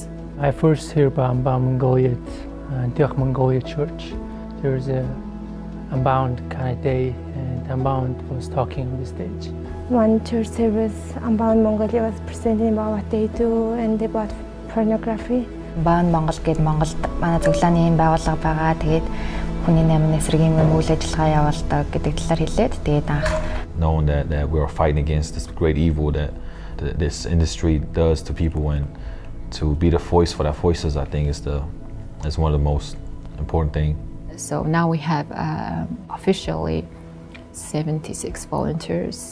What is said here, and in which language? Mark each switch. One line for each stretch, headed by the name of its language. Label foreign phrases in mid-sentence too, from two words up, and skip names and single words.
English: I first heard about Unbound Mongolia at Antioch Mongolia Church. There was a Unbound kind of day, and Unbound was talking on the stage. One church service, Unbound Mongolia was presenting about what they do and about pornography.
Mongolian: Unbound Монгол гээд Монголд манай цуглааны юм байгууллага байгаа. Тэгээд хүний наймын эсрэгийн үйл ажиллагаа явуулдаг гэдэг талаар хэлээд тэгээд анх
English: knowing that we are fighting against this great evil that this industry does to people, and to be the voice for their voices, I think is one of the most important things. So now we have officially 76 volunteers.